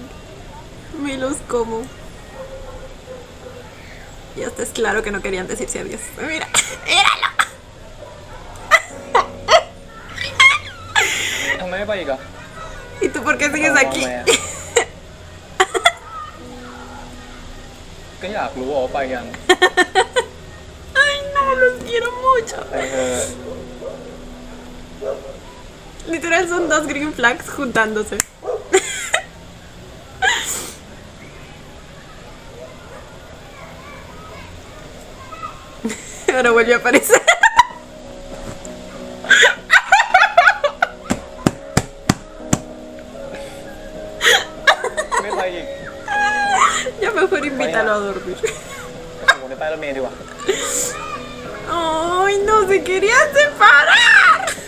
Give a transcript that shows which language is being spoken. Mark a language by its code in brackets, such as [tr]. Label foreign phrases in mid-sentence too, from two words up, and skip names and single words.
[es] Me los como. Y hasta es claro que no querían decirse adiós. Mira, míralo. [th] ทำไมไม่ไปอีกอ่ะ [es] ¿Y tú por qué sigues aquí? [th] ก็อยากรู้ว่าไปยัง [es] Ay, no, los quiero mucho. [th] ไปเถอะ [es] Literal son dos [en] green flags [es] juntándose. Ahora vuelve a aparecer. [th] ไม่ไปอีก [es] Ya mejor invítalo a dormir. [th] ไปส่งผมในป้ายรถเมล์ดีกว่า [es] Ay, no se querían separar.